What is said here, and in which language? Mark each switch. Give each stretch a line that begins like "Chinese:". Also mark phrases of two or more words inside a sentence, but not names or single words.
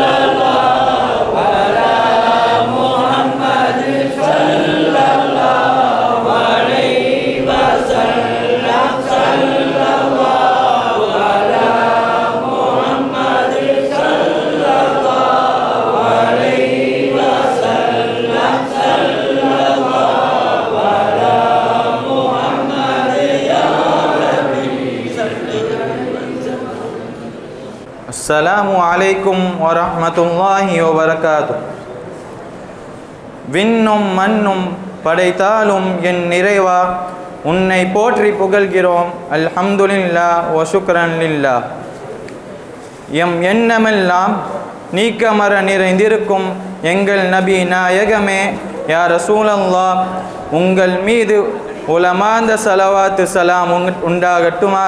Arabic: الله على محمد صلى الله عليه وسلم صلى الله على محمد صلى الله عليه وسلم صلى الله على محمد يا ربي السلام عليكم ورحمة الله وبركاته.
Tamil: விண்ணும் மண்ணும் படைத்தாலும் என் நிறைவா உன்னை போற்றி புகழ்கிறோம்.
Arabic: الحمد لله و شكرا لله.
Tamil: எம் எண்ணமெல்லாம் நீக்கமர நிறைந்திருக்கும் எங்கள் நபி நாயகமே
Arabic: يا رسول الله,
Tamil: உங்கள் மீது உலமாந்த சலவாத்து சலாம் உண்டாகட்டுமாக.